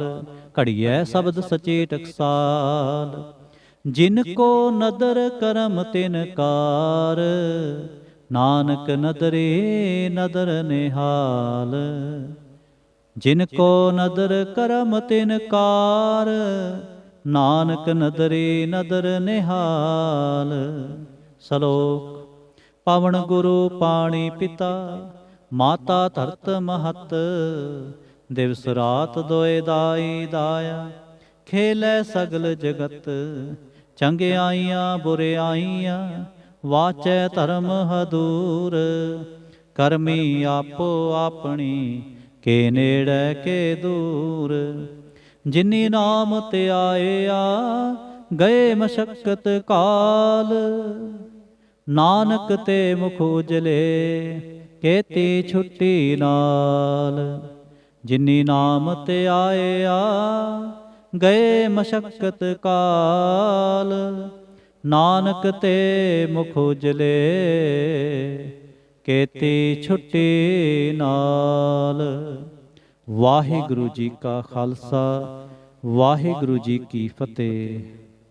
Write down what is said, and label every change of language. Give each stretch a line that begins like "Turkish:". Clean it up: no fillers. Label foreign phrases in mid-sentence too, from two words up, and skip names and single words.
Punjabi: ਘੜੀਐ ਸ਼ਬਦ ਸਚੀ ਟਕਸਾਲ ਜਿਨਕੋ ਨਦਰ ਕਰਮ ਤਿਨ ਕਾਰ। ਨਾਨਕ ਨਦਰੇ ਨਦਰ ਨਿਹਾਲ ਜਿਨਕੋ ਨਦਰ ਕਰਮ ਤਿਨ ਕਾਰ। ਨਾਨਕ ਨਦਰੇ ਨਦਰ ਨਿਹਾਲ। सलोक। ਪਵਣ ਗੁਰੂ ਪਾਣੀ ਪਿਤਾ ਮਾਤਾ ਧਰਤ ਮਹਤ। ਦਿਵਸ ਰਾਤ ਦੋਇ ਦਾਈ ਦਾਇਆ ਖੇਲੈ ਸਗਲ ਜਗਤ। ਚੰਗਿਆਈਆਂ ਬੁਰਿਆਈਆਂ ਵਾਚੈ ਧਰਮ ਹਦੂਰ। ਕਰਮੀ ਆਪੋ ਆਪਣੀ ਕੇ ਨੇੜੈ ਕੇ ਦੂਰ। ਜਿਨੀ ਨਾਮ ਤੇ ਆਇਆ ਗਏ ਮਸ਼ੱਕਤ ਕਾਲ। ਨਾਨਕ ਤੇ ਮੁਖ ਉਜਲੇ ਕੇਤੀ ਛੁੱਟੀ ਨਾਲ। ਜਿਨੀ ਨਾਮ ਤੇ ਆਇਆ ਗਏ ਮਸ਼ੱਕਤ ਕਾਲ। ਨਾਨਕ ਤੇ ਮੁਖ ਉਜਲੇ ਕੇਤੀ ਛੁੱਟੀ ਨਾਲ। ਵਾਹਿਗੁਰੂ ਜੀ ਕਾ ਖ਼ਾਲਸਾ ਵਾਹਿਗੁਰੂ ਜੀ ਕੀ ਫ਼ਤਹਿ।